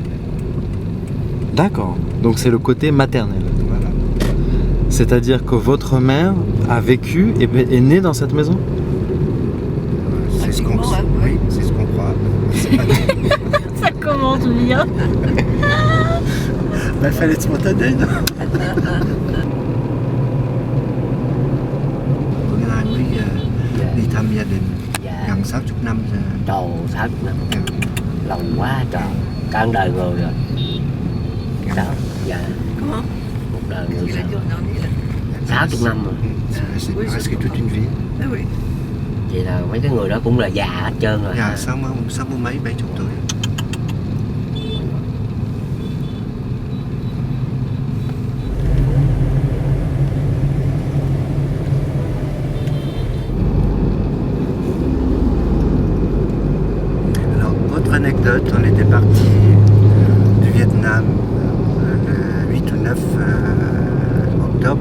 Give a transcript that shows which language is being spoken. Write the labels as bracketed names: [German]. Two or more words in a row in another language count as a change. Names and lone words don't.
[French] D'accord, donc c'est le côté maternel. Voilà. C'est-à-dire que votre mère a vécu et est née dans cette maison? C'est ce qu'on oui, c'est ce qu'on croit. C'est pas Ça commence bien. Il fallait être spontané, non? [Vietnamese] Đi thăm gia đình gần 60 năm rồi. Trời, 60 năm. Lâu quá trời. Cả một đời người rồi. Sao? Dạ. [French] Comment? [Vietnamese] Một đời [French] Qu'est-ce [Vietnamese] người [French] qu'il a [Vietnamese] sao? [French] dit en dernier là? [Vietnamese] 60 năm rồi. [French] C'est presque toute une vie. Ah oui. [Vietnamese] Vậy là mấy cái người đó cũng là già hết trơn rồi. Dạ, 60 mấy 70 tuổi. [French] Alors, autre anecdote, on était parti du Vietnam le 8 ou 9 octobre.